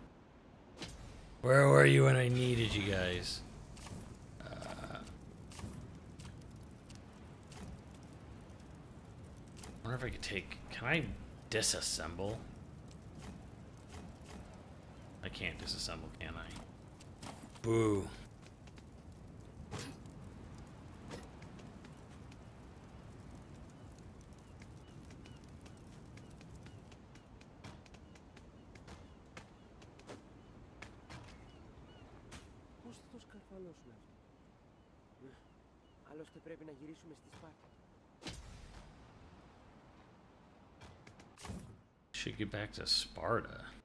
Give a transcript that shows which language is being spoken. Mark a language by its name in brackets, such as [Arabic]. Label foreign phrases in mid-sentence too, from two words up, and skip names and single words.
[English] Where were you when I needed you guys? I wonder if I could take... Can I disassemble? I can't disassemble, can I? Boo. [Greek] Πώς θα το σκαρφαλώσουμε αυτό? Άλλωστε πρέπει να γυρίσουμε στη Σπάρτα. [English] Should get back to Sparta.